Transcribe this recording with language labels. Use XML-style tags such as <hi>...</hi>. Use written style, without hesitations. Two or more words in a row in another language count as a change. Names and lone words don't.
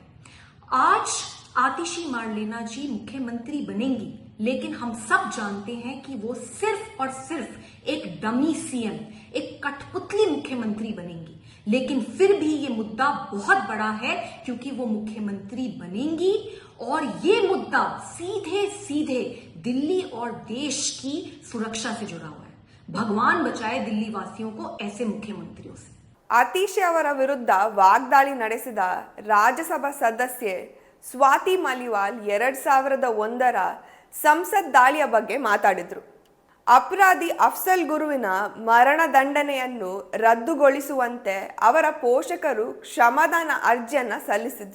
<hi>आज आतिशी मार्लेना जी मुख्यमंत्री बनेंगी, लेकिन हम सब जानते हैं कि वो सिर्फ और सिर्फ एक डमी सीएम, एक कठपुतली मुख्यमंत्री बनेंगी। लेकिन फिर भी ये मुद्दा बहुत बड़ा है, क्योंकि वो मुख्यमंत्री बनेंगी और ये मुद्दा सीधे सीधे दिल्ली और देश की सुरक्षा से जुड़ा हुआ है। भगवान बचाए दिल्ली वासियों को ऐसे मुख्यमंत्रियों से।</hi> <kn>ಅತೀಶಿ ಅವರ ವಿರುದ್ಧ ವಾಗ್ದಾಳಿ ನಡೆಸಿದ ರಾಜ್ಯಸಭಾ ಸದಸ್ಯೆ ಸ್ವಾತಿ ಮಲಿವಾಲ್ 2001ರ ಸಂಸತ್ ದಾಳಿಯ ಬಗ್ಗೆ ಮಾತಾಡಿದ್ರು. ಅಪರಾಧಿ ಅಫ್ಜಲ್ ಗುರುವಿನ ಮರಣ ದಂಡನೆಯನ್ನು ರದ್ದುಗೊಳಿಸುವಂತೆ ಅವರ ಪೋಷಕರು ಕ್ಷಮಾದಾನ ಅರ್ಜಿಯನ್ನ ಸಲ್ಲಿಸಿದ್ರು.</kn>